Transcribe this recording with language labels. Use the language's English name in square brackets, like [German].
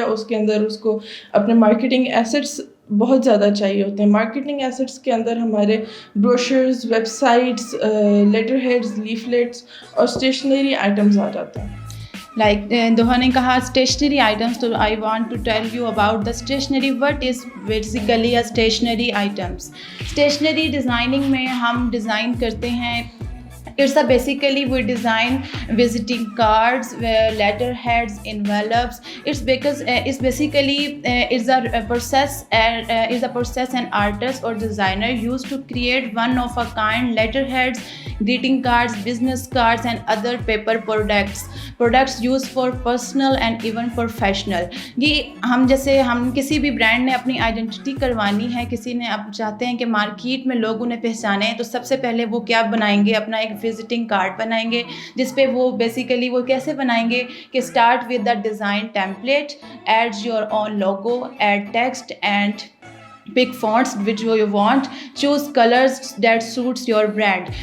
[Urdu] اس کے اندر اس کو اپنے مارکیٹنگ ایسٹس بہت زیادہ چاہیے ہوتے ہیں. مارکیٹنگ ایسٹس کے اندر ہمارے brochures, web sites, letter heads, leaflets اور اسٹیشنری آئٹمز آ جاتے ہیں. [English] like دوہا [Urdu] نے کہا [English] Stationery items, تو I want to tell you about the stationery. What is basically stationery items. [Urdu] Stationery designing میں ہم ڈیزائن کرتے ہیں, [English] it's a basically we design visiting cards, letter heads, envelopes. It's because it's basically it's a process an artist or designer used to create one of a kind letter heads, greeting cards, business cards and other paper products used for personal and even professional. [Urdu] یہ ہم جیسے ہم کسی بھی brand نے اپنی identity کروانی ہے, کسی نے اب چاہتے ہیں کہ مارکیٹ میں لوگ انہیں پہچانیں, تو سب سے پہلے وہ کیا بنائیں گے, اپنا ایک وزٹنگ کارڈ بنائیں گے جس پہ وہ بیسیکلی وہ کیسے بنائیں گے کہ [English] Start with the design template, add your own logo, add text and pick fonts which you want, choose colors that suits your brand.